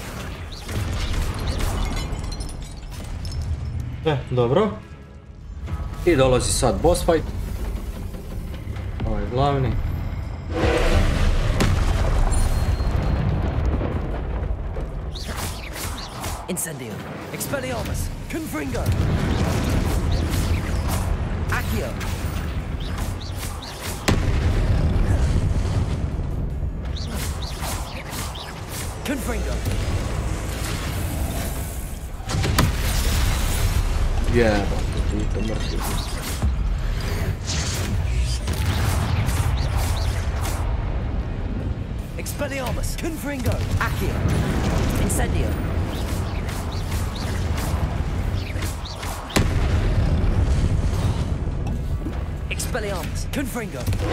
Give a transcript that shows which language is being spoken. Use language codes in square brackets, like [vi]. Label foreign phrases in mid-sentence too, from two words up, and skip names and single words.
[hr] Dobro. I dolazi sad [en] boss fight. [hr] Ovaj glavni. Incendio! Expelliarmus! Confringo! Accio! Confringo! Jebate, ti to mrtvi. Expelliarmus! Confringo! Accio! Incendio! Expelliarmus! Confringo!